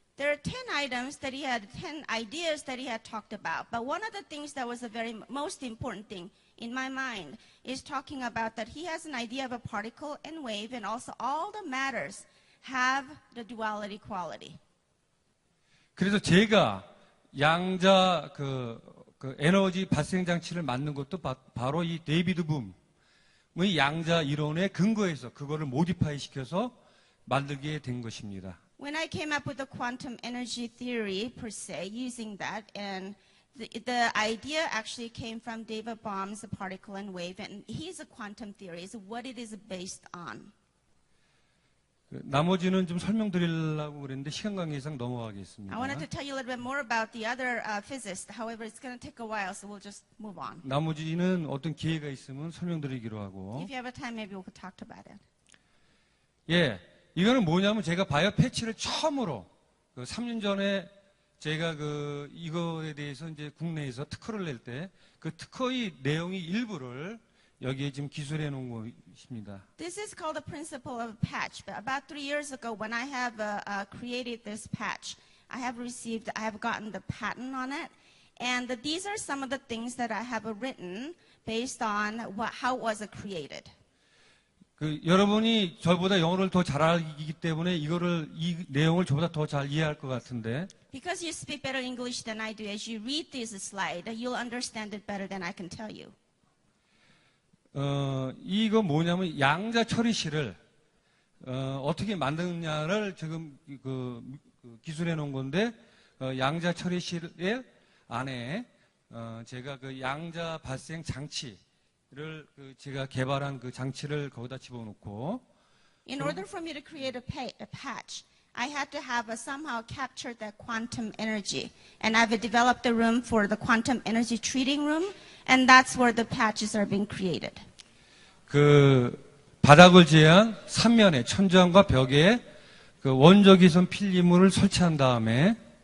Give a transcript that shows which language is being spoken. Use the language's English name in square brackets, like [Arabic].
[English] There are 10 items that he had, 10 ideas that he had talked about. But one of the things that was the very most important thing in my mind is talking about that he has an idea of a particle and wave, and also all the matters have the duality quality. [Korean] 그래서 제가 양자 그 에너지 발생 장치를 만든 것도 바로 이 데이비드 붐의 양자 이론에 근거해서 그거를 모디파이 시켜서 만들게 된 것입니다. [English] When I came up with the quantum energy theory per se, using that, and the idea actually came from David Bohm's particle and wave, and he's a quantum theory, is what it is based on. [Korean] 나머지는 좀 설명드리려고 그랬는데 시간 관계상 넘어가겠습니다. [English] I wanted to tell you a little bit more about the other physicists. However, it's going to take a while, so we'll just move on. [Korean] 나머지는 어떤 기회가 있으면 설명드리기로 하고. [English] If you have a time, maybe we could talk about it. [Korean] 예, 이거는 뭐냐면 제가 바이오 패치를 처음으로 3년 전에 제가 이거에 대해서 이제 국내에서 특허를 낼 때 그 특허의 내용의 일부를 여기에 지금 기술해 놓은 것입니다. [English] This is called the principle of patch. But about 3 years ago, when I have created this patch, I have gotten the patent on it, and these are some of the things that I have written based on how it was created. [Korean] 여러분이 저보다 영어를 더 잘 알기 때문에 이 내용을 저보다 더 잘 이해할 것 같은데. [English] Because you speak better English than I do, as you read this slide, you'll understand it better than I can tell you. [Korean] 이거 뭐냐면 양자 처리실을 어떻게 만드느냐를 지금 기술해 놓은 건데 양자 처리실 안에 제가 그 양자 발생 장치를 제가 개발한 그 장치를 거기다 집어넣고 [English] In order for me to create a patch, I had to have somehow captured that quantum energy. And I've developed a room for the quantum energy treating room, and that's where the patches are being created. [Korean] 그 바닥을 제한 3면에 천장과 벽에 그 원적이선 필름을 설치한 다음에